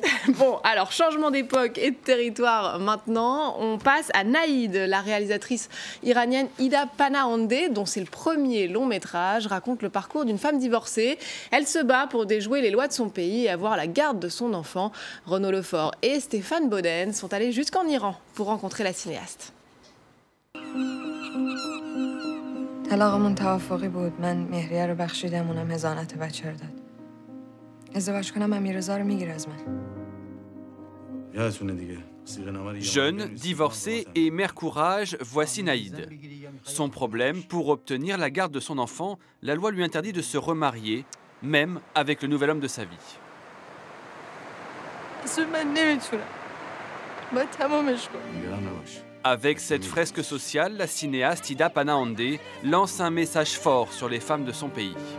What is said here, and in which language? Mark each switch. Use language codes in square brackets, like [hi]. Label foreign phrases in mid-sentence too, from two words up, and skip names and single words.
[fr] Bon, alors changement d'époque et de territoire maintenant, on passe à Naïd, la réalisatrice iranienne Ida Panaandeh, dont c'est le premier long métrage, raconte le parcours d'une femme divorcée. Elle se bat pour déjouer les lois de son pays et avoir la garde de son enfant. Renaud Lefort et Stéphane Boden sont allés jusqu'en Iran pour rencontrer la cinéaste. [fa] طلاقمون توافقی بود. من مهریه رو بخشیدم، اونم حضانت بچه رو داد. ازدواج کنم امیررضا رو میگیره از من. [fr] Jeune, divorcée et mère courage, voici Naïd. Son problème, pour obtenir la garde de son enfant, la loi lui interdit de se remarier, même avec le nouvel homme de sa vie. Avec cette fresque sociale, la cinéaste Ida Panaandeh lance un message fort sur les femmes de son pays.